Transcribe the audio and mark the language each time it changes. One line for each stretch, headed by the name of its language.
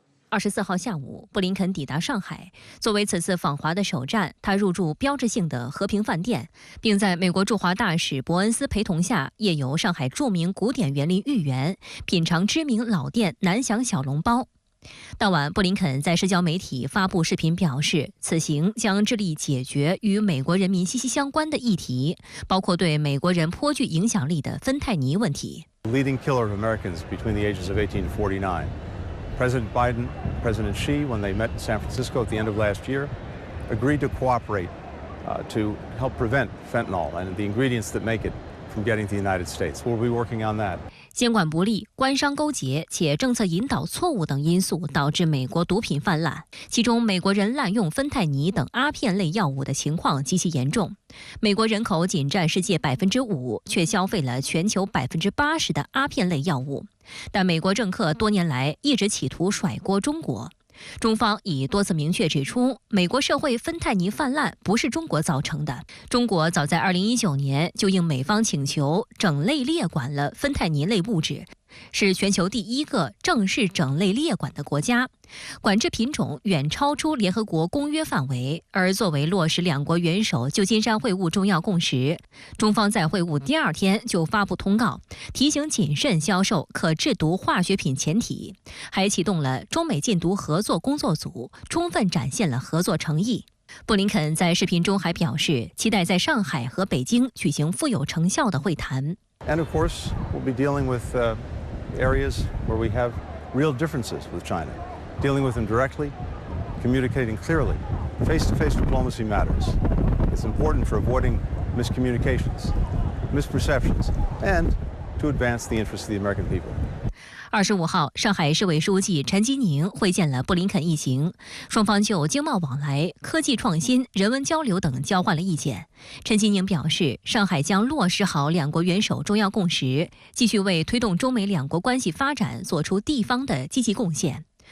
Chinese: 24号下午，布林肯抵达上海。作为此次访华的首站，他入住标志性的和平饭店，并在美国驻华大使伯恩斯陪同下夜游上海著名古典园林御园，品尝知名老店南翔小笼包。当晚，布林肯在社交媒体发布视频表示，此行将致力解决与美国人民息息相关的议题，包括对美国人颇具影响力的芬太尼问题。
English: Leading killer of Americans between the ages of 18 and 49. President Biden, President Xi, when they met in San Francisco at the end of last year, agreed to cooperate to help prevent fentanyl and the ingredients that make it from getting to the United States. We'll be working on that.
Chinese: 监管不力、官商勾结且政策引导错误等因素导致美国毒品泛滥，其中美国人滥用芬太尼等阿片类药物的情况极其严重。美国人口仅占世界5%，却消费了全球80%的阿片类药物。但美国政客多年来一直企图甩锅中国。中方已多次明确指出，美国社会芬太尼泛滥不是中国造成的。中国早在2019年就应美方请求整类列管了芬太尼类物质，是全球第1个正式整类列管的国家，管制品种远超出联合国公约范围。而作为落实两国元首旧金山会晤重要共识，中方在会晤第2天就发布通告，提醒谨慎销售可制毒化学品前体，还启动了中美禁毒合作工作组，充分展现了合作诚意。布林肯在视频中还表示，期待在上海和北京举行富有成效的会谈。
English: And of course, we'll be dealing with areas where we have real differences with China, dealing with them directly, communicating clearly. Face-to-face diplomacy matters. It's important for avoiding miscommunications, misperceptions, and to advance the interests of the American people.
Chinese: 25号，上海市委书记陈吉宁会见了布林肯一行，双方就经贸往来、科技创新、人文交流等交换了意见。陈吉宁表示，上海将落实好两国元首重要共识，继续为推动中美两国关系发展做出地方的积极贡献。